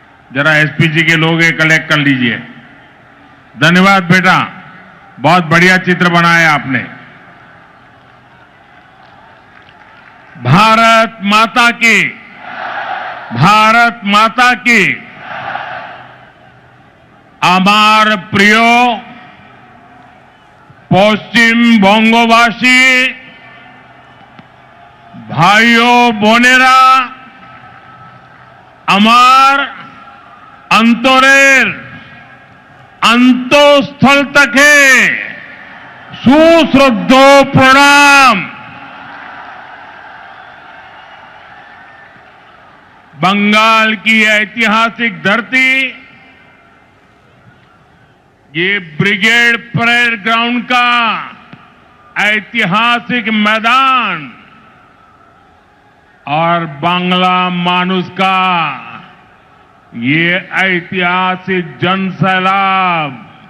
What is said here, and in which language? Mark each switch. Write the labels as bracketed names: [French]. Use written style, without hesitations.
[Hindi] जरा एसपी जी के लोग ये कलेक्ट कर लीजिए। धन्यवाद बेटा, बहुत बढ़िया चित्र बनाया आपने। भारत माता की, भारत माता की। [Bangla] আমার প্রিয় পশ্চিমবঙ্গবাসী ভাইও বোনেরা, আমার অন্তরের অন্তঃস্থল থেকে সুশ্রদ্ধ প্রণাম। [Hindi] बंगाल की ऐतिहासिक धरती, ये ब्रिगेड परेड ग्राउंड का ऐतिहासिक मैदान और बांग्ला मानुष का ये ऐतिहासिक जनसैलाब,